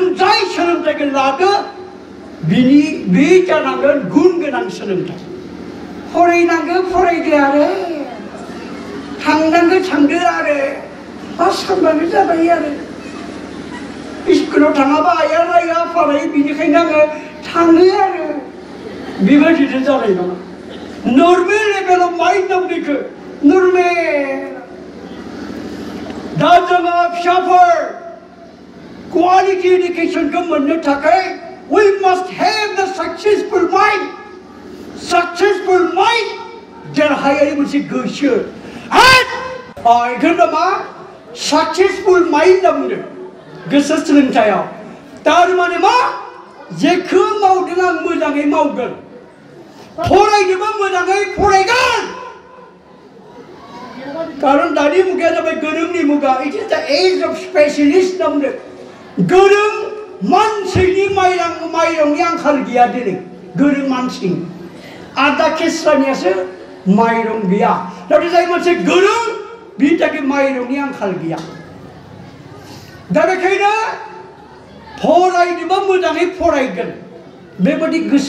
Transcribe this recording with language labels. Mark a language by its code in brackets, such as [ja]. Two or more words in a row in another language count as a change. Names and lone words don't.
[brx] जाय सोलोंथाइखौ लादो बे जानांगोन गुन गोनां सोलोंथाइ फरायनांगौ फरायदो आरो थांनांगौ थांदो आरो पास खालामबानो जाबाय आरो स्कुलाव थाङाबा आइया राया फरायो बिनिखायनो आङो थाङो आरो बेबायदिनो जानाय नङा [en] normal level [brx] माइन्ड दं बेखौ नर्मेल दा जोङो फिसाफोर [en] quality education [brx] मोननो थाखाय [en] we must have the successful mind [brx] हायारि मोनसे गोसो बेखौनो मा [en] successful mind [brx] होनना बुंदों गोसो सोलोंथायाव थारमाने मा जेखौ मावदों आं मोजाङै मावगोन फरायनोबो मोजाङै फरायगोन कारण दानि मुगाया जाबाय गोरोंनि मुगा [en] it is the age of specialist [brx] होनना बुंदों गोरों मानसिनि माइरंनि आंखाल गैया दिनै गोरों मानसि आदा केस्रानियासो माइरं गैया नाथाय जाय मानसि गोरों बिनि थाखाय माइरंनि आंखाल गैया दा बेखायनो फरायनोबा मोजाङै फरायगोन बेबायदि गोसो